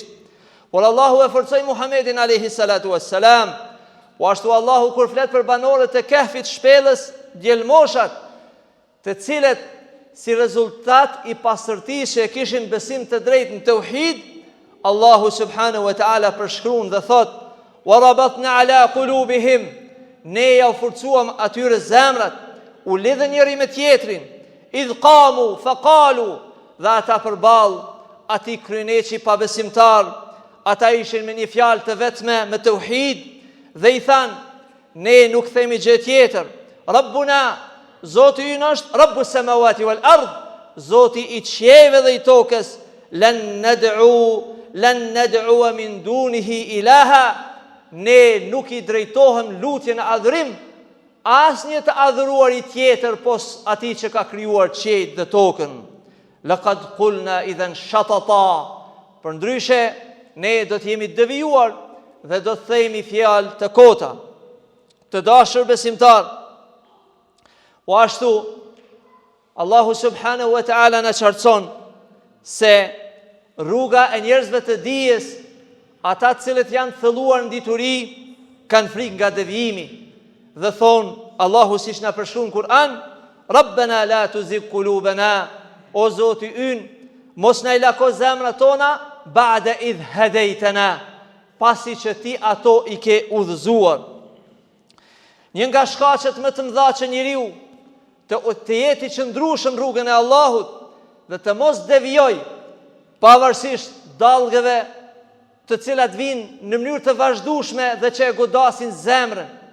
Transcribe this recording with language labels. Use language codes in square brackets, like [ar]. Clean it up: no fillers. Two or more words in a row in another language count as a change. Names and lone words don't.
[sq] Por Allahu e forcoi Muhammedin [ar] عليه الصلاة والسلام. [sq] Po ashtu Allahu kur flet për banorët e Kehfit, shpellës, djelmoshat, të cilët si rezultat i pastërtisë që e kishin besim të drejtë në tauhid, Allahu [ar] سبحانه و [sq] ta'ala përshkruan dhe thot: [ar] وربطنا على قلوبهم, [sq] ne ja u forcuam atyre zemrat, u lidhën njëri me tjetrin, [ar] إذ قاموا فقالوا, [sq] dhe ata përball ati kryeneçi pa besimtar, ata ishin me një fjalë të vetme me tauhid, dhe i than: ne nuk themi gjë tjetër, Rabbuna, Zoti ynë është [ar] رب السماوات والأرض, [sq] Zoti i qiejve dhe i tokës, lan [ar] ندعو من دونه إلها, [sq] ne nuk i drejtohem lutje në adhurim asnjë të adhuruari tjetër pos atij që ka krijuar qiejt dhe tokën. [ar] لقد قلنا إذا شططا, [sq] përndryshe ne do të jemi devijuar dhe do të themi fjalë të kota. Të dashur besimtar, po ashtu Allahu [ar] سبحانه وتعالى [sq] na qartëson se rruga e njerëzve të dijes, ata të cilët janë thëlluar në dituri, kanë frikë nga devijimi dhe thon Allahu, siç na përshkruan Kur'an: [ar] ربنا لا تزغ قلوبنا, [sq] o Zoti ynë, mos na i lako zemrat tona [ar] بعد إذ هديتنا, [sq] pasi që ti ato i ke udhëzuar. Një nga shkaqet më të mëdha që njeriu të jetë i qëndrueshëm në rrugën e Allahut dhe të mos devijoj, pavarësisht dallgëve të cilat vinë në mënyrë të vazhdueshme dhe që e godasin zemrën.